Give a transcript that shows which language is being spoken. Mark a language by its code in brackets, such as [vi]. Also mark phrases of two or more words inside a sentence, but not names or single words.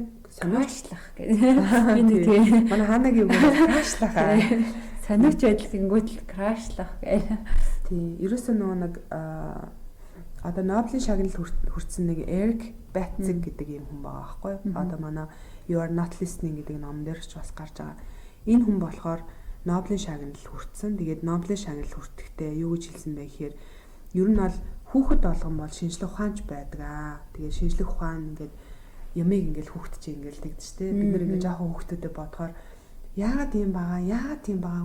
[mn] Сониучлах гэдэг. Манай ханаг юу гэдэг крашлах. Сониуч байдал гингүүд л крашлах гэх. Тий. Ерөөсөө нөгөө нэг одоо Нобелийн шагнал хүртсэн нэг Эрик Бэтцэг гэдэг юм хүн байгаа байхгүй юу? Одоо манай You are not listening гэдэг ном дээр ч бас гарч байгаа. Энэ хүн болохоор Нобелийн шагнал хүртсэн. Тэгээд Нобелийн шагнал хүртэхдээ юу гэж хэлсэн бэ гэхээр ер нь бол хүүхэд болгон бол шинжлэх ухаанч байдаг аа. Тэгээд шинжлэх ухаан ингээд ямиг ингээд хүүхэд чинь ингээд тэгдэж штэ. Бид нэр ингээд жоохон хүүхдүүдэд бодохоор яагаад ийм байгаа.